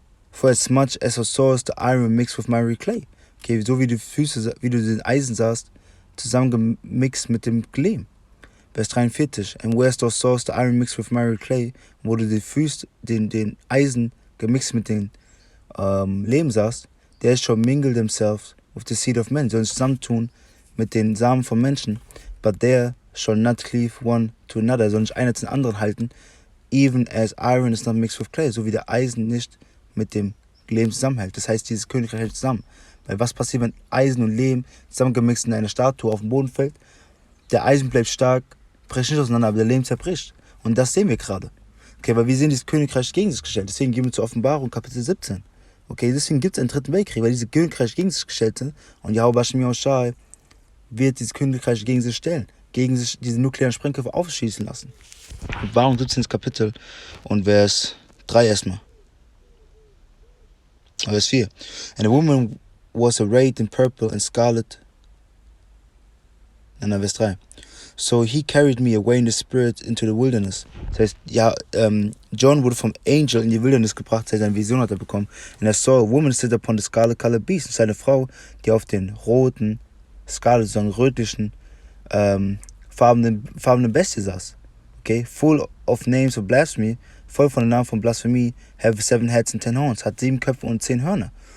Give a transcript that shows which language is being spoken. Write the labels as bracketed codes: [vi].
[en] For as much as thou sawest the iron mixed with miry clay. [de] Okay, so wie die Füße, wie du den Eisen sahst, zusammengemixt mit dem Lehm. Vers 43. [en] And whereas thou sawest the iron mixed with miry clay, [de] wo du die Füße, den Eisen gemixt mit dem Lehm sahst, [en] there shall mingle themselves with the seed of men, [de] sollen sich zusammentun mit den Samen von Menschen, [en] but there shall not cleave one to another, [de] sollen nicht einer zu den anderen halten, [en] even as iron is not mixed with clay, [de] so wie der Eisen nicht mit dem Lehm zusammenhält. Das heißt, dieses Königreich hält zusammen. Weil was passiert, wenn Eisen und Lehm zusammengemixt in einer Statue auf den Boden fällt? Der Eisen bleibt stark, bricht nicht auseinander, aber der Lehm zerbricht. Und das sehen wir gerade. Okay, weil wir sehen dieses Königreich gegen sich gestellt. Deswegen gehen wir zur Offenbarung, Kapitel 17. Okay, deswegen gibt es einen dritten Weltkrieg, weil diese Königreich gegen sich gestellt sind. Und YAHAWASHI wird dieses Königreich gegen sich stellen. Gegen sich diese nuklearen Sprengköpfe aufschießen lassen. Offenbarung 17. Kapitel und Vers 3 erstmal. Vers 4. [en] And a woman was arrayed in purple and scarlet. [de] Und dann Vers 3. [en] So he carried me away in the spirit into the wilderness. [de] Das heißt, ja, John wurde vom Angel in die Wildnis gebracht, seine Vision hat er bekommen. [en] And I saw a woman sit upon the scarlet colored beast. [de] Das ist eine Frau, die auf den roten, scarlet, so rötlichen, farbenen Bestie saß. Okay, [en] full of names of blasphemy, [de] voll von den Namen von Blasphemie, [en] have 7 heads and 10 horns, [de] hat 7 Köpfe und 10 Hörner.